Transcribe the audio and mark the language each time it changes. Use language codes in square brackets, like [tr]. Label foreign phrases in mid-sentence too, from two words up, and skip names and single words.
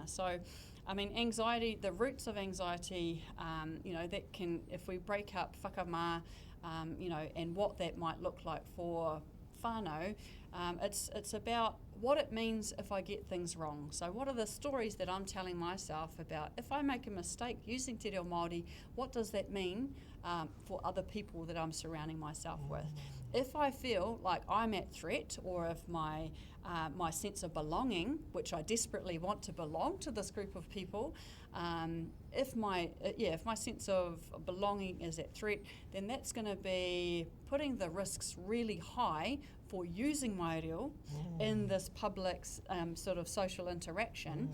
[en] So, anxiety, the roots of anxiety, that can, if we break up whakamā, and what that might look like for whānau, it's about what it means if I get things wrong. So what are the stories that I'm telling myself about if I make a mistake using [mi] te reo Māori, [en] what does that mean for other people that I'm surrounding myself with? If I feel like I'm at threat, or if my sense of belonging, which I desperately want to belong to this group of people, if my sense of belonging is at threat, then that's going to be putting the risks really high for using my reo in this public sort of social interaction.